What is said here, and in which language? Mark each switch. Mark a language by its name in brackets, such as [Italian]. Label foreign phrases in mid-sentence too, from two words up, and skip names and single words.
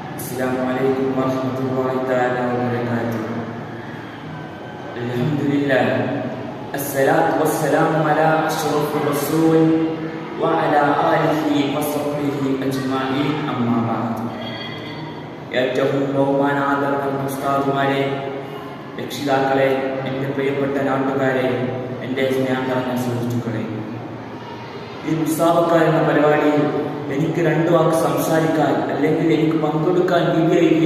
[Arabic] السلام عليكم ورحمة الله وبركاته. Alhamdulillah. الصلاة والسلام على أشرف الرسل وعلى آله وصحبه أجمعين، أما بعد. [Malayalam] ഏറ്റവും ബഹുമാനാദരവുള്ള ഉസ്താദുമാരെ, രക്ഷിതാക്കളെ, എൻ്റെ പ്രിയപ്പെട്ട നാട്ടുകാരെ, എൻ്റെ സ്നേഹം നിറഞ്ഞ സുഹൃത്തുക്കളെ, ഈ മുസാബക്ക എന്ന പരിപാടിയിൽ എനിക്ക് രണ്ടു വാക്ക് സംസാരിക്കാൻ അല്ലെങ്കിൽ എനിക്ക് പങ്കെടുക്കാൻ വിധിയില്ല.